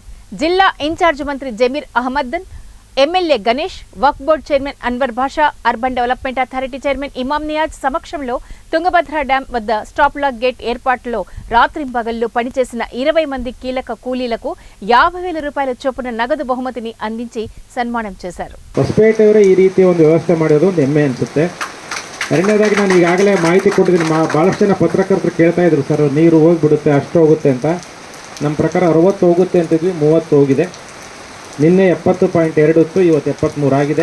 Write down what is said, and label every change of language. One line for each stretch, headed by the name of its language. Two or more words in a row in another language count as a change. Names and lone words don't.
Telugu: జిల్లా ఇన్ఛార్జ్ మంత్రి జమీర్ అహ్మద్, ఎమ్మెల్యే గణేష్, వక్ఫ్ బోర్డు చైర్మన్ అన్వర్ భాషా, అర్బన్ డెవలప్మెంట్ అథారిటీ చైర్మన్ ఇమాం నియాజ్ సమక్షంలో తుంగభద్ర డ్యాం వద్ద స్టాప్ లాక్ గేట్ ఏర్పాటులో రాత్రింబగళ్లు పనిచేసిన 20 మంది కీలక కూలీలకు 50,000 రూపాయల చొప్పున నగదు బహుమతిని అందించి సన్మానం చేశారు.
Kannada: ಹೊಸಪೇಟೆಯವರೇ ಈ ರೀತಿ ಒಂದು ವ್ಯವಸ್ಥೆ ಮಾಡೋದು ಒಂದು ಹೆಮ್ಮೆ ಅನಿಸುತ್ತೆ. ಎರಡನೇದಾಗಿ ನಾನು ಈಗಾಗಲೇ ಮಾಹಿತಿ ಕೊಟ್ಟಿದ್ದೀನಿ. ಭಾಳಷ್ಟು ಜನ ಪತ್ರಕರ್ತರು ಕೇಳ್ತಾ ಇದ್ರು, ಸರ್ ನೀರು ಹೋಗಿಬಿಡುತ್ತೆ, ಅಷ್ಟು ಹೋಗುತ್ತೆ ಅಂತ. ನಮ್ಮ ಪ್ರಕಾರ 60 ಹೋಗುತ್ತೆ ಅಂತಿದ್ವಿ, 30 ಹೋಗಿದೆ. ನಿನ್ನೆ 70.2 ಇತ್ತು, ಇವತ್ತು 73 ಆಗಿದೆ.